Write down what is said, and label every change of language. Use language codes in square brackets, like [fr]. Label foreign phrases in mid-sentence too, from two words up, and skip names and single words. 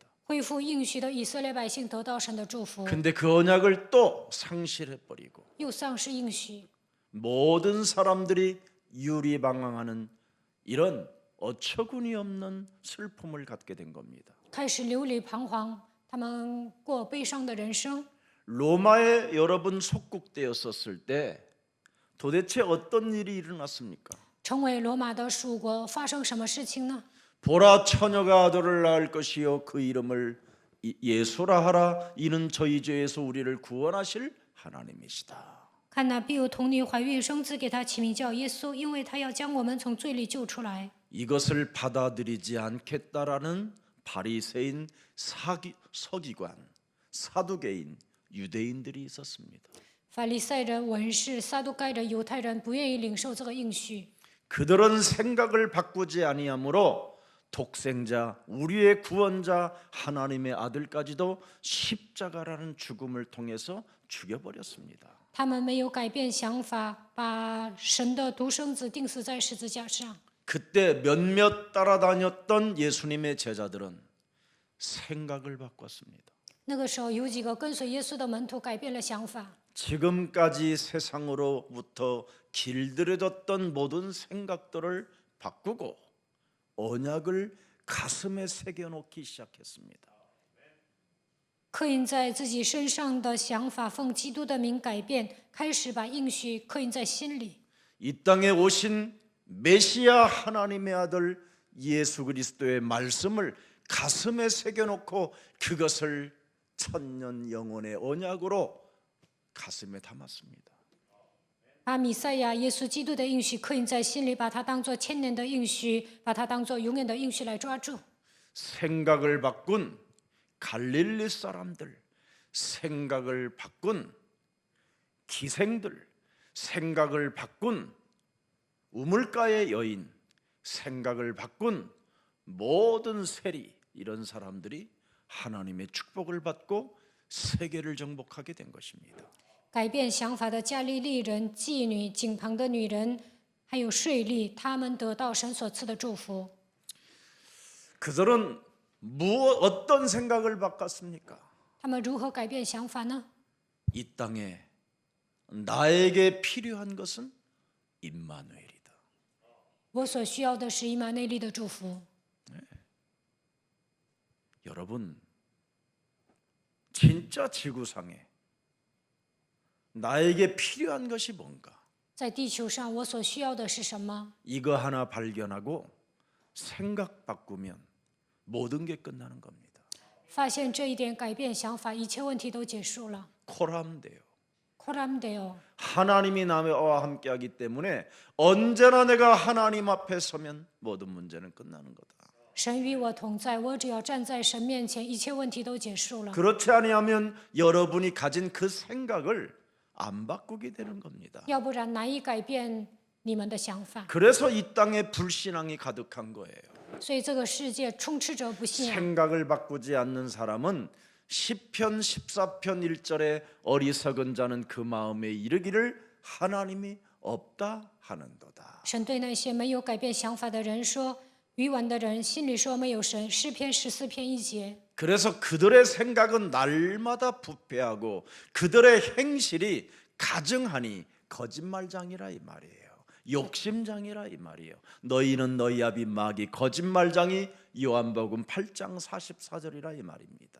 [zh] 恢复应许的以色列百姓得到神的祝福， [ko] 근데 그 언약을 또 상실해 버리고 [zh] 又丧失应许， [ko] 모든 사람들이 유리방황하는 이런 어처구니 없는 슬픔을 갖게 된 겁니다. [zh] 开始流离彷徨，他们过悲伤的人生。 [ko] 로마에 여러분 속국되었었을 때 도대체 어떤 일이 일어났습니까? [zh] 成为罗马的属国，发生什么事情呢？ [ko] 보라 처녀가 아들을 낳을 것이요 그 이름을 예수라 하라. 이는 저희 죄에서 우리를 구원하실 하나님이시다. [zh] 看那必有童女怀孕生子，给他起名叫耶稣，因为他要将我们从罪里救出来。 [ko] 이것을 받아들이지 않겠다라는 바리새인 서기관, 사두개인, 유대인들이 있었습니다. [zh] 法利赛人、文士、撒都该人、犹太人不愿意领受这个应许， [ko] 그들은 생각을 바꾸지 아니하므로 독생자, 우리의 구원자 하나님의 아들까지도 십자가라는 죽음을 통해서 죽여버렸습니다. [zh] 他们没有改变想法，把神的独生子钉死在十字架上。 [ko] 그때 몇몇 따라다녔던 예수님의 제자들은 생각을 바꿨습니다. [zh] 那个时候有几个跟随耶稣的门徒改变了想法， [ko] 지금까지 세상으로부터 길들여졌던 모든 생각들을 바꾸고 언약을 가슴에 새겨놓기 시작했습니다. [zh] 刻印在自己身上的想法，奉基督的名改变，开始把应许刻印在心里。 [ko] 이 땅에 오신 메시아 하나님의 아들 예수 그리스도의 말씀을 가슴에 새겨놓고 그것을 천년 영원의 언약으로 가슴에 담았습니다. [zh] 把弥赛亚耶稣基督的应许刻印在心里，把它当作千年的应许，把它当作永远的应许来抓住。 [ko] 생각을 바꾼 갈릴리 사람들, 생각을 바꾼 기생들, 생각을 바꾼 우물가의 여인, 생각을 바꾼 모든 세리, 이런 사람들이 하나님의 축복을 받고 세계를 정복하게 된 것입니다. [zh] 改变想法的加利利人、妓女、井旁的女人，还有税吏，他们得到神所赐的祝福。 [ko] 그들은 어떤 생각을 바꿨습니까? [zh] 他们如何改变想法呢？ [ko] 이 땅에 나에게 필요한 것은 임마누엘이다. [zh] 我所需要的是以马内利的祝福。 [ko] 여러분, 진짜 지구상에 나에게 필요한 것이 뭔가? [zh] 在地球上，我所需要的是什么？ [ko] 이거 하나 발견하고 생각 바꾸면 모든 게 끝나는 겁니다. [zh] 发现这一点，改变想法，一切问题都结束了。 [ko] 코람 돼요. 코람데요. 하나님이 나와 함께하기 때문에 언제나 내가 하나님 앞에 서면 모든 문제는 끝나는 거다. [zh] 神与我同在，我只要站在神面前，一切问题都结束了。 [ko] 그렇지 아니하면 여러분이 가진 그 생각을 안 바꾸게 되는 겁니다. [zh] 要不然难以改变你们的想法。 [ko] 그래서 이 땅에 불신앙이 가득한 거예요. [zh] 所以这个世界充斥着不信仰。 [ko] 생각을 바꾸지 않는 사람은 시편 14편 1절에 어리석은 자는 그 마음에 이르기를 하나님이 없다 하는도다. [zh] 神对那些没有改变想法的人说：“愚顽的人心里说没有神。” 诗篇14篇1节。 [ko] 그래서 그들의 생각은 날마다 부패하고 그들의 행실이 가증하니 거짓말장이라 이 말이에요. 욕심장이라 이 말이에요. 너희는 너희 아비 마귀 거짓말장이 요한복음 8장 44절이라 이 말입니다.